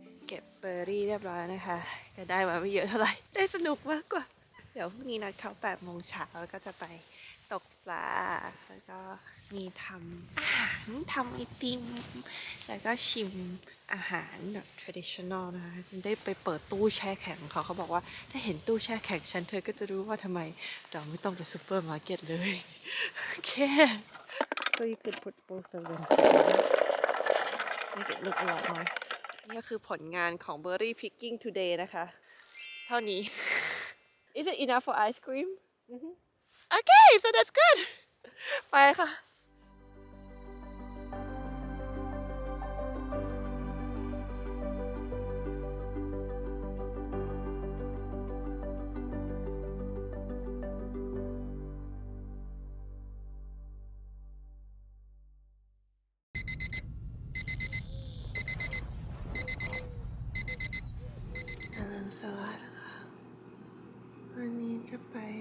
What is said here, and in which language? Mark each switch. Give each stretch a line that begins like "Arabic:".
Thai: Get เบอร์รี่เรียบร้อยนะคะแต่ได้มาไม่เยอะเท่าไหร่ได้สนุกมากกว่าเดี๋ยวพรุ่งนี้นัดเขา8 โมงเช้าแล้วก็จะไปตกปลาแล้วก็มีทำอาหารทำไอติมแล้วก็ชิมอาหารแบบ traditional นะคะฉันได้ไปเปิดตู้แช่แข็งของเขาบอกว่าถ้าเห็นตู้แช่แข็งฉันเธอก็จะรู้ว่าทำไมเราไม่ต้องไปซูเปอร์มาร์เก็ตเลยโอเค
English: So you could put both of them together. Make it look a lot more
Thai: นี่ก็คือผลงานของ Berry Picking Today นะคะเท่านี้
English: Is it enough for ice cream? Okay, so that's good
Thai: ไปค่ะสวัสดีค่ะวันนี้จะไป